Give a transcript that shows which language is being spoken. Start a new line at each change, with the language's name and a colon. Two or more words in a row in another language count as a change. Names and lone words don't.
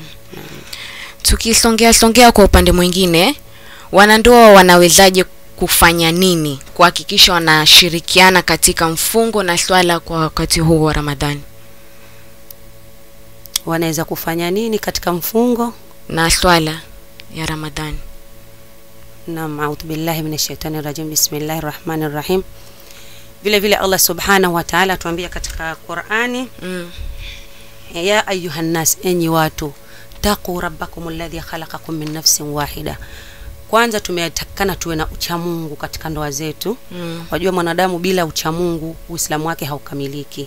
Swahili: Tukisongea kwa upande mwingine, wanandoa wanawezaje kufanya nini kuhakikisha wanashirikiana katika mfungo na swala kwa wakati huu wa Ramadhani? Wanaweza kufanya nini katika mfungo na swala ya Ramadhani? Naam,
Arabic: أعوذ بالله من الشيطان الرجيم. بسم الله الرحمن الرحيم.
Swahili: Vile vile Allah
Arabic: سبحانه وتعالى
Swahili: tuambia katika Qur'ani,
Arabic: يا أيها الناس,
Swahili: enyi watu,
Arabic: اتقوا ربكم الذي خلقكم من نفس واحدة.
Swahili: Kwanza tumetakana tuwe na uchamungu katika ndoa zetu. Wajua mwanadamu bila uchamungu Uislamu wake haukamiliki.